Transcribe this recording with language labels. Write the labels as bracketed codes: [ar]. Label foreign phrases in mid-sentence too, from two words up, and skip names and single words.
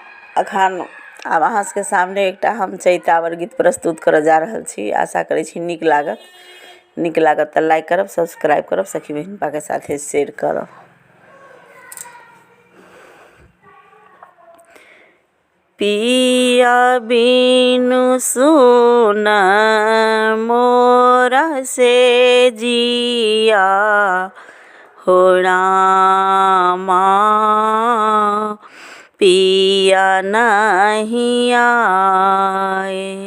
[mai] अखन आब अहाँ सबके सामने एकटा हम चैतावर गीत प्रस्तुत करऽ जा रहल छी। आशा करै छी नीक लागत तऽ लाइक करब, सब्सक्राइब करब, सखी बहिनपा के साथे शेयर करब। [bho] पिया बिनु सुन मोरा से जिया हो रामा, पिया नहीं आए।